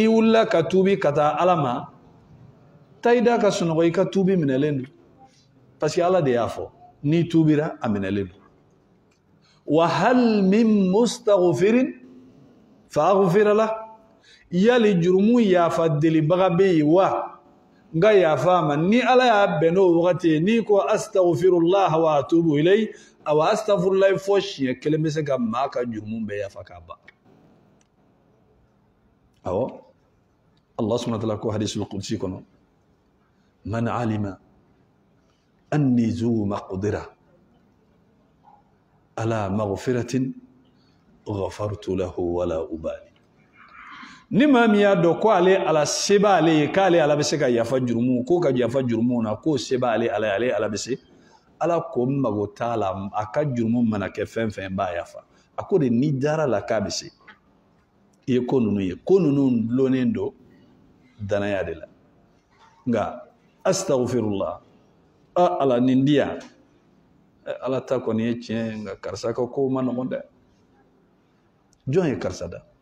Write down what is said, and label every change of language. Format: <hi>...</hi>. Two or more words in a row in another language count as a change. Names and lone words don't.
<bm>wulila ka tuubi ka taa Ala ma taa i da ka sunɔgɔ i ka tuubi minɛlen don</bm> <fr>parce que</fr> <bm>Ala de y'a fɔ n'i tuubira a minɛlen don wa</bm> <ar>هل من مستغفر فأغفر له</ar> <bm>yali jurumu yafa delibaga bɛ yen wa nga yafa ma ni Ala y'a bɛn n'o wagati n'i ko</bm> <ar>أستغفر الله وأتوب إليه</ar> <bm>aw astaghfirullah fo siɲɛ kelen bɛ se ka maa ka jurumu bɛɛ yafa k'a ban awɔ</bm> <ar>الله سبحانه وتعالى</ar> <bm>ko</bm> <ar>الحديث القدسي</ar> <bm>kɔnɔ</bm> <ar>من علم أني ذو مقدرة على مغفرة غفرت له ولا أبالي</ar> <bm>ni maa min y'a dɔn ko ale Ala se b'ale ye k'ale Ala bɛ se ka yafa jurumu ko ka yafa jurumu na k'o se b'ale Ala ye ale Ala bɛ se Ala ko mago t'a la a ka jurumu mana kɛ fɛn fɛn b'a yafa a ko de ni dara la k'a bɛ se i ye ko ninnu dulonnen don danaya de la nka astaghfirullah Ala nin di yan Ala ta kɔni ye tiɲɛ nka karisa ka ko ma nɔgɔn dɛ jɔn ye karisa da</bm>